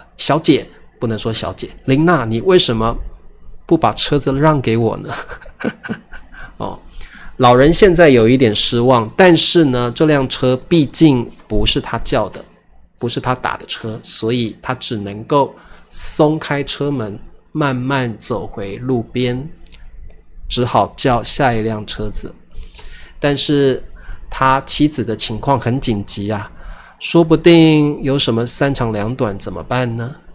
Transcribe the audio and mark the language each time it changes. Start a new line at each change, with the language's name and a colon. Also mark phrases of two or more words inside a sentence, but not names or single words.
Chinese: 小姐，不能說小姐，琳娜，你為什麼不把車子讓給我呢？老人現在有一點失望，但是呢，這輛車畢竟不是他叫的，不是他打的車，所以他只能夠鬆開車門，慢慢走回路邊，只好叫下一輛車子。但是他妻子的情況很緊急啊，說不定有什麼三長兩短，怎麼辦呢？